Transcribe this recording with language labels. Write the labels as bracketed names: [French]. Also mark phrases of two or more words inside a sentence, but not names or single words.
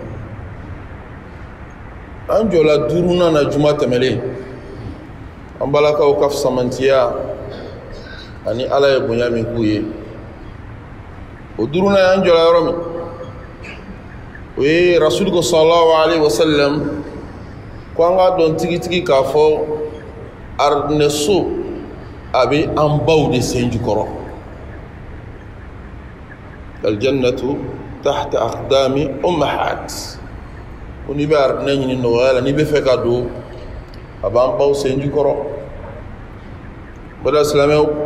[Bambara] an jɔla duurunan na juma tɛmɛlen an balakaw ka fisamantiya ani ala ye bonya min k'u ye o duurunan y'an jɔla yɔrɔ min o ye rasuliku [Arabic] صلى الله عليه وسلم [Bambara] ko an ka dɔn tigitigi k'a fɔ arinɛso a bɛ an baw de sen jukɔrɔ [Arabic] الجنة تحت أقدام الأمهات [Bambara] ko n'i bɛ arinɛ ɲini nɔgɔya la n'i bɛ fɛ ka don a b'an baw sen jukɔrɔ bada silamɛw